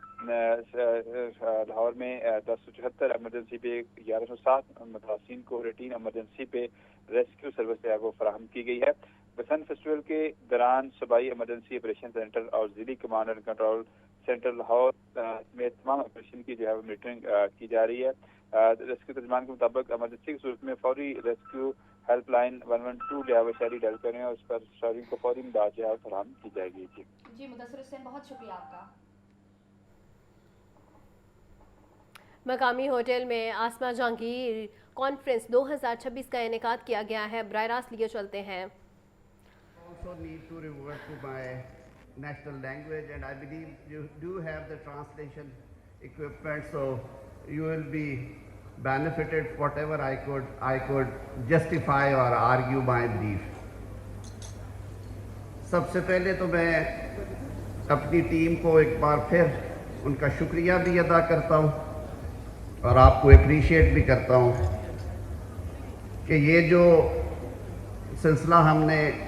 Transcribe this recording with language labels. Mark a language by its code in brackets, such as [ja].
[ur] لاہور میں 1074 ایمرجنسی پہ 1107 متاثرین کو روٹین ایمرجنسی پہ ریسکیو سروس جو ہے وہ فراہم کی گئی ہے۔ بسنت فیسٹیول کے دوران صوبائی ایمرجنسی آپریشن سینٹر اور ضلعی command and control centre Lahore میں تمام آپریشن کی جو ہے میٹرنگ کی جا رہی ہے۔ ریسکیو ترجمان کے مطابق ایمرجنسی کی صورت میں فوری ریسکیو ہیلپ لائن 112 جو ہے وہ شہری ڈائل کریں اور اس پر شہریوں کو فوری امداد جو ہے فراہم کی جائے گی۔ جی مدثر حسین، بہت شکریہ آپ کا۔ مقامی ہوٹل میں آسما جہانگیر کانفرنس 2026 کا انعقاد کیا گیا ہے، براہ راست لیے چلتے ہیں۔ [en] Also need to revert to my national language, and I believe you do have the translation equipment, so you will be benefited whatever I could justify or argue my belief. [ur] سب سے پہلے تو میں اپنی ٹیم کو ایک بار پھر ان کا شکریہ بھی ادا کرتا ہوں اور آپ کو اپریشیٹ بھی کرتا ہوں کہ یہ جو سلسلہ ہم نے